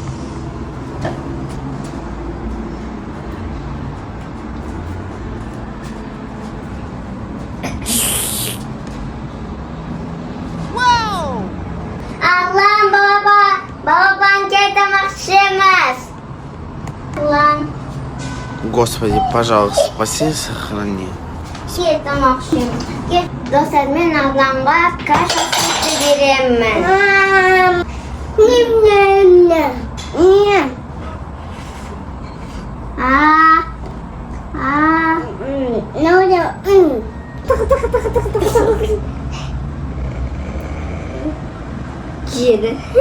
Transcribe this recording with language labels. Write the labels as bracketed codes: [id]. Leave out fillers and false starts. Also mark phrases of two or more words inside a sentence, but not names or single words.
[kk] Арлан, балапан кел тамақ ішеміз. Арлан, [ru] Господи, пожалуйста, спаси и сохрани. [kk] кел тамақ ішеміз. Кел, достар, мен Арланға каша сүті беремін. Жеді.